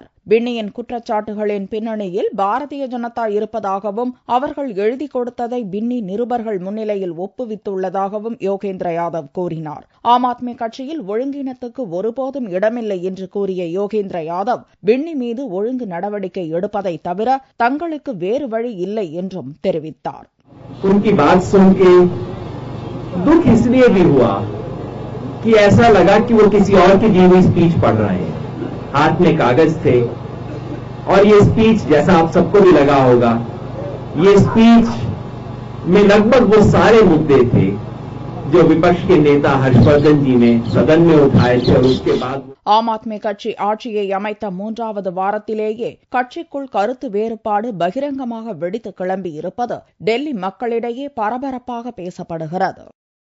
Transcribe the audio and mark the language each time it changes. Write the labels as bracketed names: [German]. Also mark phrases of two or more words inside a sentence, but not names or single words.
[Tamil] பின்னியின் குற்றச்சாட்டுகளின் பின்னணியில் பாரதிய ஜனதா இருப்பதாகவும் அவர்கள் எழுதி கொடுத்ததை பின்னி நிருபர்கள் முன்னிலையில் ஒப்புவித்துள்ளதாகவும் யோகேந்திர யாதவ் கூறினார். ஆம் ஆத்மி கட்சியில் ஒழுங்கீனத்துக்கு ஒருபோதும் இடமில்லை என்று கூறிய யோகேந்திர யாதவ் பின்னி மீது ஒழுங்கு நடவடிக்கை எடுப்பதை தவிர தங்களுக்கு வேறு வழி இல்லை என்றும் தெரிவித்தார். [Hindi] उनकी बात सुन के दुख इसलिए भी हुआ कि ऐसा लगा कि वो किसी और की दी हुई स्पीच पढ़ रहे हैं. हाथ में कागज थे और ये स्पीच, जैसा आप सबको भी लगा होगा, ये स्पीच में लगभग वो सारे मुद्दे थे जो विपक्ष के नेता हर्षवर्धन जी ने सदन में उठाए थे. और उसके बाद [Tamil] ஆம் ஆத்மி கட்சி ஆட்சியை அமைத்த 3வது வாரத்திலேயே கட்சிக்குள் கருத்து வேறுபாடு பகிரங்கமாக வெடித்து கிளம்பியிருப்பது டெல்லி மக்களிடையே பரபரப்பாக பேசப்படுகிறது.